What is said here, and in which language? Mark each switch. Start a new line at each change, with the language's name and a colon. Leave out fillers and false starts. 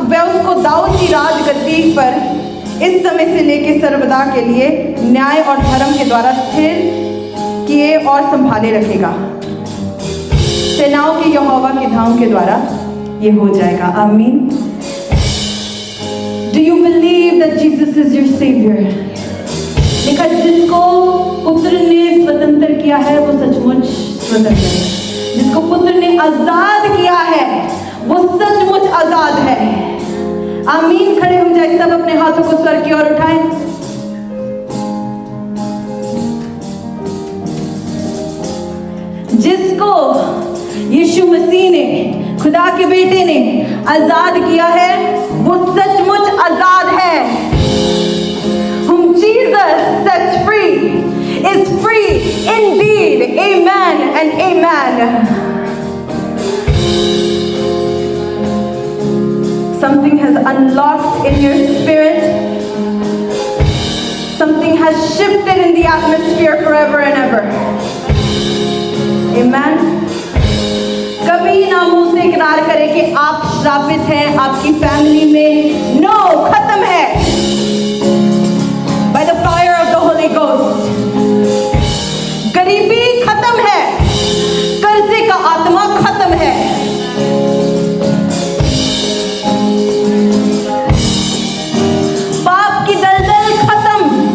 Hindi: वह उसको दाऊद की राजगद्दी पर इस समय से लेकर सर्वदा के लिए न्याय और धर्म के द्वारा स्थिर किए और संभाले रखेगा। सेनाओं के यहोवा की धाम के द्वारा ये हो जाएगा। आमीन।
English: Do you believe that Jesus is your savior?
Hindi: लिखा, जिसको पुत्र ने स्वतंत्र किया है वो सचमुच स्वतंत्र है। जिसको पुत्र ने आजाद किया है वो सचमुच आजाद है। आमीन। खड़े हो जाए सब, अपने हाथों को स्वर की ओर उठाएं। जिसको यीशु मसीह ने, खुदा के बेटे ने आजाद किया है वो सचमुच आजाद है।
English: Whom Jesus sets free is free indeed. Amen and amen. Something has unlocked in your spirit. Something has shifted in the atmosphere forever and ever. Amen.
Hindi: कभी ना मुंह से इकरार करें कि आप श्रापित हैं, आपकी फैमिली में। नो, खत्म है।
English: By the fire of the Holy Ghost.
Hindi: गरीबी खत्म है, कर्जे का आत्मा खत्म है। पाप की दलदल खत्म,